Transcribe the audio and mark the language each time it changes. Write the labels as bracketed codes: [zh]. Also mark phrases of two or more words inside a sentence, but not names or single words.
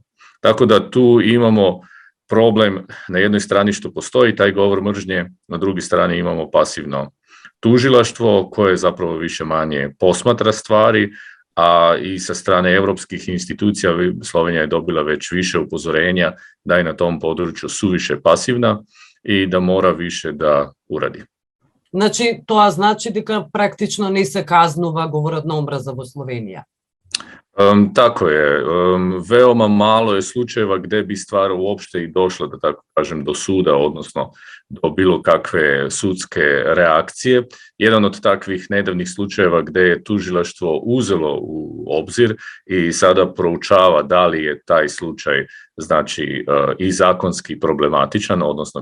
[bs] Tako da tu imamo problem na jednoj strani što postoji taj govor mržnje, na drugoj strani imamo pasivno tužilaštvo koje zapravo više manje posmatra stvari, a i sa strane europskih institucija Slovenija je dobila već više upozorenja da je na tom području suviše pasivna i da mora više da uradi. [mk] Значи, тоа значи дека практично не се казнува говорот на омраза во Словенија. [bs] Tako je. Veoma malo je slučajeva gdje bi stvar uopšte i došla, da tako kažem, do suda, odnosno do bilo kakve sudske reakcije. Jedan od takvih nedavnih slučajeva gdje je tužilaštvo uzelo u obzir i sada proučava da li je taj slučaj znači i zakonski problematičan, odnosno